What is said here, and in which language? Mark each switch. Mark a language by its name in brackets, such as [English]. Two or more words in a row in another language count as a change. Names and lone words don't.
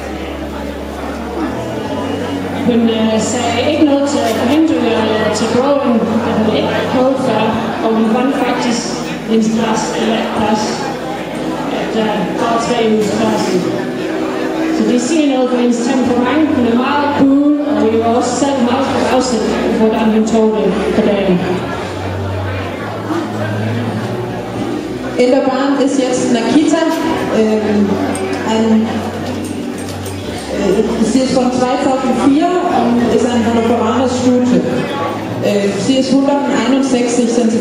[Danish] Hun sagde ikke noget til forhindringer eller til prøven, da hun ikke prøvede før, og hun vandt faktisk en plads eller et plads. Der var 3 uges klassen. Så det siger noget på hendes temperament. Hun er meget cool, og vi var også selv meget forbavset, hvordan hun tog det på dagen. [German] In der Bahn ist jetzt Nakita. Sie ist von 2004 und ist ein Hannoveraner Stute. Sie ist 161 cm.